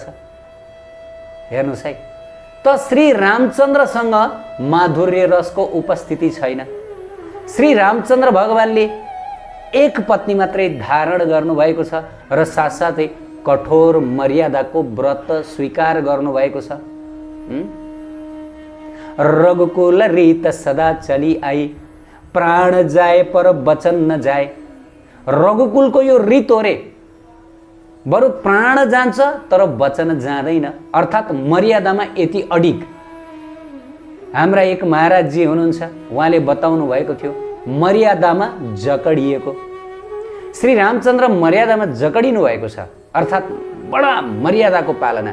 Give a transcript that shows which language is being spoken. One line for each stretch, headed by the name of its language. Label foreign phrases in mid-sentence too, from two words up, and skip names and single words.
Nepali: हेर्नुहोस् है, त श्री रामचन्द्रसँग माधुर्य रसको उपस्थिति छैन। श्री रामचन्द्र भगवानले एक पत्नी मात्रै धारण गर्नुभएको छ र साथसाथै कठोर मर्यादाको व्रत स्वीकार गर्नुभएको छ।
Hindi: रघुकुल रीत सदा चली आई, प्राण जाए पर वचन न जाए।
Nepali: रघुकुलको यो रीत हो रे, बरु प्राण जान्छ तर वचन जाँदैन, अर्थात् मर्यादामा यति अडिग। हाम्रा एक महाराजजी हुनुहुन्छ, उहाँले बताउनु भएको थियो, मर्यादामा जकडिएको। श्री रामचन्द्र मर्यादामा जकडिनु भएको छ, अर्थात् बडा मर्यादाको पालना।